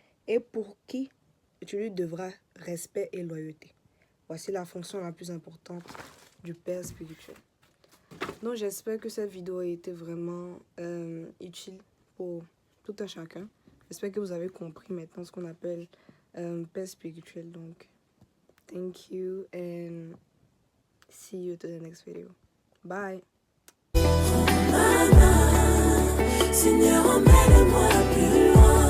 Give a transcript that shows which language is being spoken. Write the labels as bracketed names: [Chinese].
[French] Et pour qui tu lui devras respect et loyauté. Voici la fonction la plus importante du père spirituel. Donc, j'espère que cette vidéo a été vraiment utile pour tout un chacun. J'espère que vous avez compris maintenant ce qu'on appelle père spirituel. [English] Donc, thank you and see you to the next video. Bye. [French] Seigneur, emmène-moi plus loin.